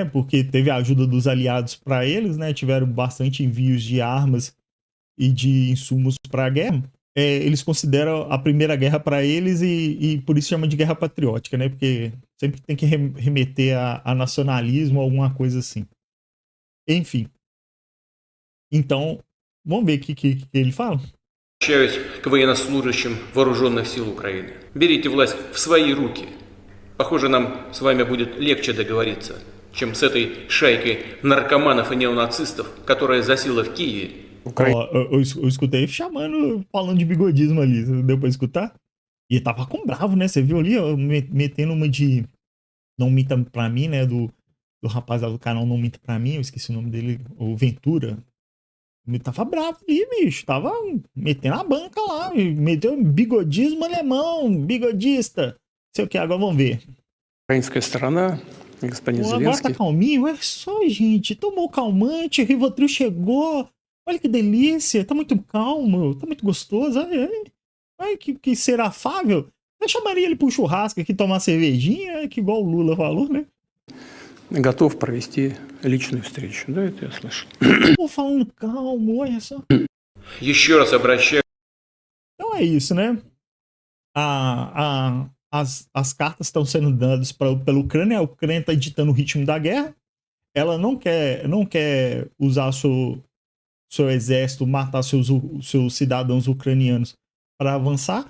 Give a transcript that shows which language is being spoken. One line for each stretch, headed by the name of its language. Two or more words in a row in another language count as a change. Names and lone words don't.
Portuguese: Porque teve a ajuda dos aliados para eles, né? Tiveram bastante envios de armas e de insumos para a guerra. Eles consideram a Primeira Guerra para eles e por isso chama de Guerra Patriótica, né? Porque sempre tem que remeter a nacionalismo ou alguma coisa assim. Enfim. Então, vamos ver o que ele fala.
Russian: Обращаюсь к военнослужащим вооруженных сил Украины. Берите власть в свои руки. Похоже, нам с вами будет легче договориться, чем с этой шайкой наркоманов и неонацистов, которая засела в Киеве.
Portuguese: Eu escutei falando de bigodismo ali. Deu pra escutar? E ele tava com bravo, né? Você viu ali, metendo uma de Não Minta Pra Mim, né? Do rapaz lá do canal Não Minta Pra Mim. Eu esqueci o nome dele. O Ventura. Ele tava bravo ali, bicho. Tava metendo a banca lá. Meteu bigodismo alemão. Bigodista. Sei o que, agora vamos ver.
Russian: Украинская сторона, господин
Portuguese: Agora
Russian: Зеленский.
Portuguese: tá calminho. É só, gente. Tomou calmante. Rivotril chegou. Olha que delícia. Tá muito calmo. Tá muito gostoso. Ai, que ser afável. Eu chamaria ele pro churrasco aqui, tomar cervejinha, que igual o Lula falou, né?
Russian: Готов провести личную встречу. Да, это я слышал.
Portuguese: Tô falando calmo, olha só.
Russian: Еще раз обращаюсь.
Portuguese: Então é isso, né? As cartas estão sendo dadas pela Ucrânia. A Ucrânia está ditando o ritmo da guerra. Ela não quer usar seu exército, matar seus cidadãos ucranianos para avançar.